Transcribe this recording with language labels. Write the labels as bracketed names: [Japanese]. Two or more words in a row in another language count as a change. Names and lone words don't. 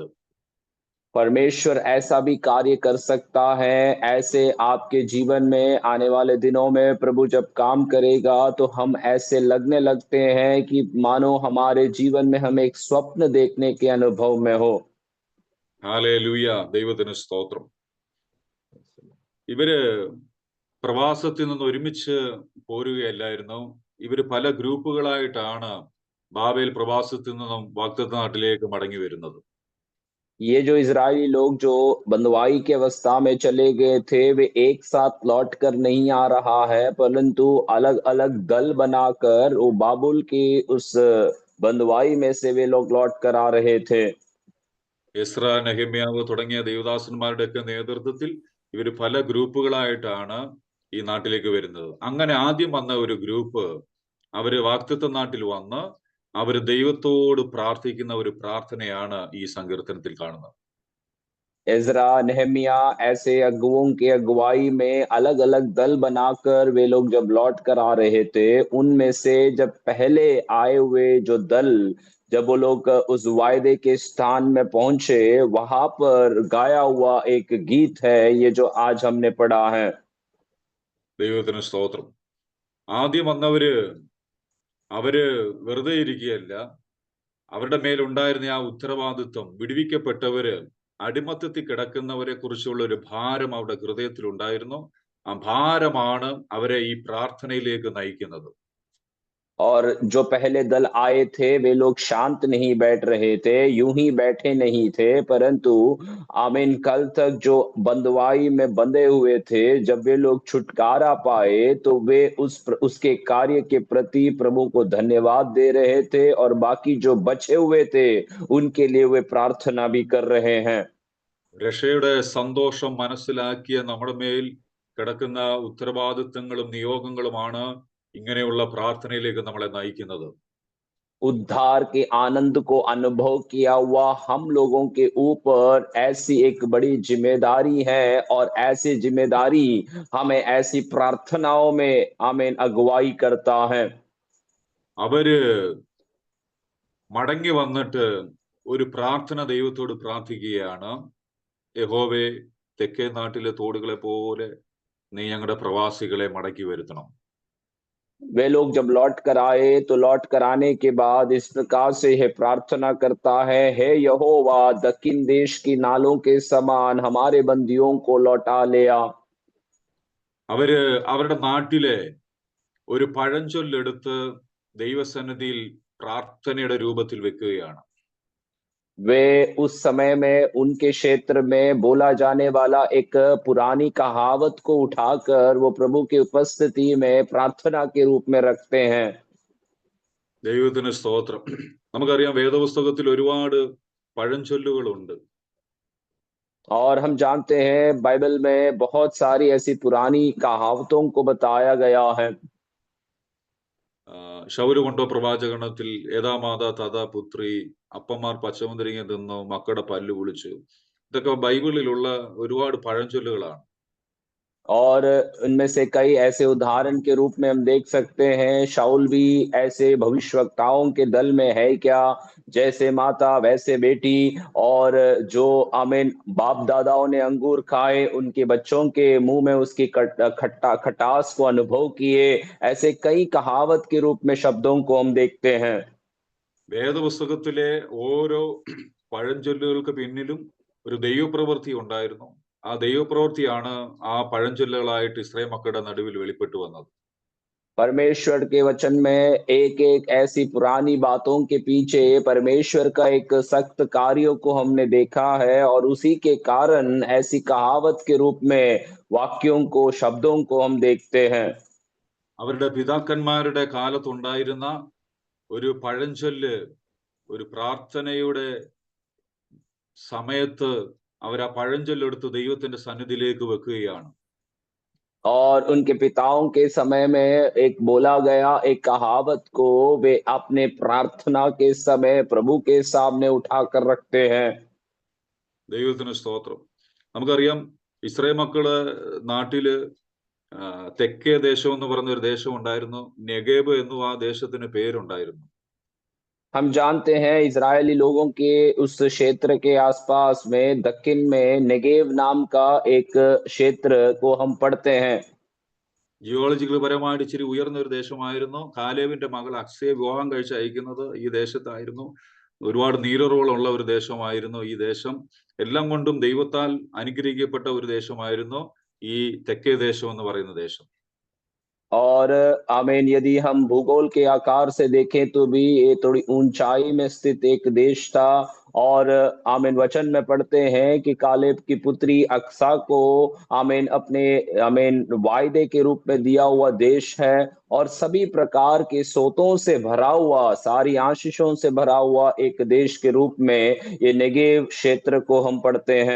[Hindi] परमेश्वर ऐसा भी कार्य कर सकता है। ऐसे आपके जीवन में आने वाले दिनों में प्रभु जब काम करेगा तो हम ऐसे लगने लगते हैं कि मानो हमारे जीवन में हम एक स्वप्न देखने के अनुभव में हो। [Malayalam] ഹല്ലേലൂയ, ദൈവത്തിന് സ്തോത്രം. ഇവര് പ്രവാസത്തിൽ നിന്ന് ഒരുമിച്ച് പോരുകയല്ലായിരുന്നു. ഇവര് പല ഗ്രൂപ്പുകളായിട്ടാണ് ബാബേൽ പ്രവാസത്തിൽ നിന്നും വാഗ്ദത്ത നാട്ടിലേക്ക് മടങ്ങി വരുന്നത്. [Hindi] ये जो इजरायली लोग जो बंधुआई की अवस्था में चले गए थे, वे एक साथ लौट कर नहीं आ रहा है, परंतु अलग अलग दल बनाकर वो बाबुल की उस बंधुआई में से वे लोग लौट कर आ रहे थे। [Malayalam] എസ്ര, നെഹമ്യാവ് തുടങ്ങിയ ദേവദാസന്മാരുടെയൊക്കെ നേതൃത്വത്തിൽ ഇവർ പല ഗ്രൂപ്പുകളായിട്ടാണ് ഈ നാട്ടിലേക്ക് വരുന്നത്. അങ്ങനെ ആദ്യം വന്ന ഒരു ഗ്രൂപ്പ് അവര് വാഗ്ദത്ത നാട്ടിൽ വന്ന് അവര് ദൈവത്തോട് പ്രാർത്ഥിക്കുന്ന ഒരു പ്രാർത്ഥനയാണ് ഈ സങ്കീർത്തനത്തിൽ കാണുന്നത്. [Hindi] एजरा, नेहमिया ऐसे अगुओं की अगुवाई में अलग अलग दल बनाकर वे लोग जब लौट कर आ रहे थे, उनमें से जब पहले आए हुए जो दल, जब वो लोग उस वायदे के स्थान में पहुंचे, वहां पर गाया हुआ एक गीत है ये जो आज हमने पढ़ा है। [Malayalam] ദൈവത്തിന് സ്തോത്രം. ആദ്യം വന്നവര് അവര് വെറുതെ ഇരിക്കുകയല്ല, അവരുടെ മേലുണ്ടായിരുന്ന ആ ഉത്തരവാദിത്വം, വിടുവിക്കപ്പെട്ടവര് അടിമത്തത്തിൽ കിടക്കുന്നവരെ കുറിച്ചുള്ള ഒരു ഭാരം അവരുടെ ഹൃദയത്തിൽ ഉണ്ടായിരുന്നു. ആ ഭാരമാണ് അവരെ ഈ പ്രാർത്ഥനയിലേക്ക് നയിക്കുന്നത്. [Hindi] और जो पहले दल आए थे वे लोग शांत नहीं बैठ रहे थे, यूं ही बैठे नहीं थे, परंतु आमीन कल तक जो बंधुआई में बंधे हुए थे, जब वे लोग छुटकारा पाए तो वे उसके कार्य के प्रति प्रभु को धन्यवाद दे रहे थे और बाकी जो बचे हुए थे उनके लिए वे प्रार्थना भी कर रहे हैं। [Malayalam] രക്ഷയുടെ സന്തോഷം മനസ്സിലാക്കിയ നമ്മുടെ മേൽ കിടക്കുന്ന ഉത്തരവാദിത്തങ്ങളും നിയോഗങ്ങളുമാണ് ഇങ്ങനെയുള്ള പ്രാർത്ഥനയിലേക്ക് നമ്മളെ നയിക്കുന്നത്. [Hindi] उद्धार के आनंद को अनुभव किया हुआ हम लोगों के ऊपर ऐसी एक बड़ी जिम्मेदारी है और ऐसी जिम्मेदारी हमें ऐसी प्रार्थनाओं में आमीन अगुवाई करता है। [Malayalam] അവര് മടങ്ങി വന്നിട്ട് ഒരു പ്രാർത്ഥന ദൈവത്തോട് പ്രാർത്ഥിക്കുകയാണ്. യഹോവേ, തെക്കേ നാട്ടിലെ തോടുകളെ പോലെ നീ ഞങ്ങളുടെ പ്രവാസികളെ മടക്കി വരുത്തണം. [Hindi] वे लोग जब लौट कर आए तो लौट कर आने के बाद इस प्रकार से यह प्रार्थना करता है, हे यहोवा, दक्षिण देश की नालों के समान हमारे बंदियों को लौटा ले आ। [Malayalam] അവര് അവരുടെ നാട്ടിലെ ഒരു പഴഞ്ചൊല്ലെടുത്ത് ദൈവസന്നിധിയിൽ പ്രാർത്ഥനയുടെ രൂപത്തിൽ വെക്കുകയാണ്. [Hindi] वे उस समय में उनके क्षेत्र में बोला जाने वाला एक पुरानी कहावत को उठाकर वो प्रभु की उपस्थिति में प्रार्थना के रूप में रखते हैं। [Malayalam] ദൈവത്തിന് സ്തോത്രം. നമുക്കറിയാം, വേദപുസ്തകത്തിൽ ഒരുപാട് പഴഞ്ചൊല്ലുകളുണ്ട്. [Hindi] और हम जानते हैं बाइबल में बहुत सारी ऐसी पुरानी कहावतों को बताया गया है। [Malayalam] ശൗല് കൊണ്ടോ പ്രവാചകണത്തിൽ ഏതാ മാതാ തഥാ പുത്രി, അപ്പന്മാർ പച്ചമുന്തിരിങ്ങ തിന്നു മക്കളുടെ പല്ല് കുളിച്ചു. ഇതൊക്കെ ബൈബിളിലുള്ള ഒരുപാട് പഴഞ്ചൊല്ലുകളാണ്. [Hindi] और उनमें से कई ऐसे उदाहरण के रूप में हम देख सकते हैं, शाऊल भी ऐसे भविष्यवक्ताओं के दल में है क्या, जैसे माता वैसे बेटी। और जो आमीन बाप दादाओं ने अंगूर खाए, उनके बच्चों के मुंह में उसकी खटास को अनुभव किए, ऐसे कई कहावत के रूप में शब्दों को हम देखते हैं। [Malayalam] വേദപുസ്തകത്തിലെ ഓരോ പഴഞ്ചൊല്ലുകൾക്ക് പിന്നിലും ഒരു ദൈവപ്രവൃത്തി ഉണ്ടായിരുന്നു. ആ ദൈവപ്രവൃത്തിയാണ് ആ പഴഞ്ചൊല്ലുകളായിട്ട് ഇസ്രായേൽ മക്കളുടെ നടുവിൽ വെളിപ്പെട്ടു വന്നത്. [Hindi] परमेश्वर के वचन में एक एक ऐसी पुरानी बातों के पीछे परमेश्वर का एक सख्त कार्यों को हमने देखा है, और उसी के कारण ऐसी कहावत के रूप में वाक्यों को, शब्दों को हम देखते हैं। [Malayalam] അവരുടെ പിതാക്കന്മാരുടെ കാലത്തുണ്ടായിരുന്ന ഒരു പഴഞ്ചൊല്ല്, ഒരു പ്രാർത്ഥനയുടെ സമയത്ത് അവർ ആ പഴഞ്ചൊല്ലെടുത്ത് ദൈവത്തിന്റെ സന്നിധിയിലേക്ക് വെക്കുകയാണ്. [Hindi] और उनके पिताओं के समय में एक बोला गया एक कहावत को वे अपने प्रार्थना के समय प्रभु के सामने उठाकर रखते हैं। [Malayalam] ദൈവത്തിന് സ്തോത്രം. നമുക്കറിയാം, ഇസ്രായേൽ മക്കള് നാട്ടില് തെക്കേ ദേശം എന്ന് പറഞ്ഞ ഒരു ദേശം ഉണ്ടായിരുന്നു. നെഗേബ് എന്നും ആ ദേശത്തിന് പേരുണ്ടായിരുന്നു. [Hindi] हम जानते हैं इजरायली लोगों के उस क्षेत्र के आसपास में दक्षिण में नेगेव नाम का एक क्षेत्र को हम पढ़ते हैं। [Malayalam] ജിയോളജിക്കൽ പരമായിട്ട് ഇച്ചിരി ഉയർന്ന ഒരു ദേശമായിരുന്നു. കാലേബിന്റെ മകൾ അക്സയെ വിവാഹം കഴിച്ച് അയക്കുന്നത് ഈ ദേശത്തായിരുന്നു. ഒരുപാട് നീരുറവുകളുള്ള ഒരു ദേശമായിരുന്നു ഈ ദേശം. എല്ലാം കൊണ്ടും ദൈവത്താൽ അനുഗ്രഹിക്കപ്പെട്ട ഒരു ദേശമായിരുന്നു ഈ തെക്കേ ദേശം എന്ന് പറയുന്ന ദേശം. [Hindi] और आमीन, यदि हम भूगोल के आकार से देखें तो भी ये थोड़ी ऊंचाई में स्थित एक देश था। और आमीन वचन में पढ़ते हैं कि कालेब की पुत्री अक्सा को आमीन अपने आमीन वायदे के रूप में दिया हुआ देश है, और सभी प्रकार के सोतों से भरा हुआ, सारी आशीषों से भरा हुआ एक देश के रूप में ये नेगेव क्षेत्र को हम पढ़ते हैं।